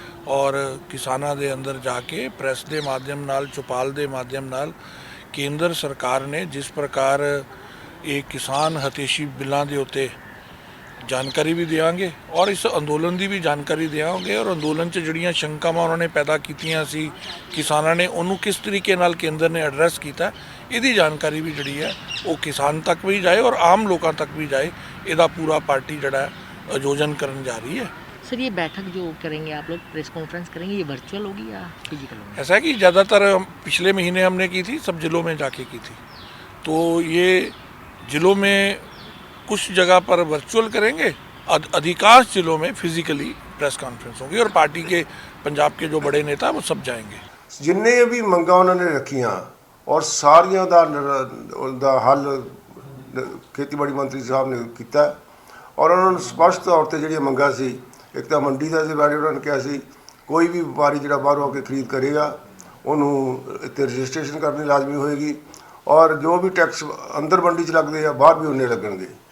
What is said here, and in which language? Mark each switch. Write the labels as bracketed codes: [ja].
[pa] ਔਰ ਕਿਸਾਨਾਂ ਦੇ ਅੰਦਰ ਜਾ ਕੇ ਪ੍ਰੈਸ ਦੇ ਮਾਧਿਅਮ ਨਾਲ ਚੌਪਾਲ ਦੇ ਮਾਧਿਅਮ ਨਾਲ ਕੇਂਦਰ ਸਰਕਾਰ ਨੇ ਜਿਸ ਪ੍ਰਕਾਰ ਇਹ ਕਿਸਾਨ ਹਤੇਸ਼ੀ ਬਿੱਲਾਂ ਦੇ ਉੱਤੇ ਜਾਣਕਾਰੀ ਵੀ ਦੇਵਾਂਗੇ ਔਰ ਇਸ ਅੰਦੋਲਨ ਦੀ ਵੀ ਜਾਣਕਾਰੀ ਦੇਵਾਂਗੇ। ਔਰ ਅੰਦੋਲਨ 'ਚ ਜਿਹੜੀਆਂ ਸ਼ੰਕਾਵਾਂ ਉਹਨਾਂ ਨੇ ਪੈਦਾ ਕੀਤੀਆਂ ਸੀ ਕਿਸਾਨਾਂ ਨੇ, ਉਹਨੂੰ ਕਿਸ ਤਰੀਕੇ ਨਾਲ ਕੇਂਦਰ ਨੇ ਐਡਰੈਸ ਕੀਤਾ, ਇਹਦੀ ਜਾਣਕਾਰੀ ਵੀ ਜਿਹੜੀ ਹੈ ਉਹ ਕਿਸਾਨ ਤੱਕ ਵੀ ਜਾਏ ਔਰ ਆਮ ਲੋਕਾਂ ਤੱਕ ਵੀ ਜਾਏ। [hi] ਇਹਦਾ पूरा पार्टी जड़ा आयोजन करने जा रही है। सर, ये बैठक जो करेंगे आप लोग, प्रेस कॉन्फ्रेंस करेंगे, ये वर्चुअल होगी या फिजिकल होगी? ऐसा है कि ज़्यादातर पिछले महीने हमने की थी, सब जिलों में जाके की थी, तो ये जिलों में कुछ जगह पर वर्चुअल करेंगे, अधिकांश जिलों में फिजिकली प्रेस कॉन्फ्रेंस होगी और पार्टी के पंजाब के जो बड़े नेता वो सब जाएंगे। [pa] जिन्ने भी मंगा उन्होंने रखियाँ और सारियां दा हल ਖੇਤੀਬਾੜੀ ਮੰਤਰੀ ਸਾਹਿਬ ਨੇ ਕੀਤਾ ਔਰ ਉਹਨਾਂ ਨੂੰ ਸਪਸ਼ਟ ਤੌਰ ਤੇ ਜਿਹੜੀਆਂ ਮੰਗਾਂ ਸੀ, ਇੱਕ ਤਾਂ ਮੰਡੀ ਦਾ ਦੇ ਬਾਰੇ ਉਹਨਾਂ ਨੇ ਕਿਹਾ ਸੀ ਕੋਈ ਵੀ ਵਪਾਰੀ ਜਿਹੜਾ ਬਾਹਰੋਂ ਆ ਕੇ ਖਰੀਦ ਕਰੇਗਾ ਉਹਨੂੰ ਇੱਥੇ ਰਜਿਸਟ੍ਰੇਸ਼ਨ ਕਰਨੀ ਲਾਜ਼ਮੀ ਹੋਏਗੀ ਔਰ ਜੋ ਵੀ ਟੈਕਸ ਅੰਦਰ ਮੰਡੀ 'ਚ ਲੱਗਦੇ ਆ ਬਾਹਰ ਵੀ ਉਹਨੇ ਲੱਗਣਗੇ।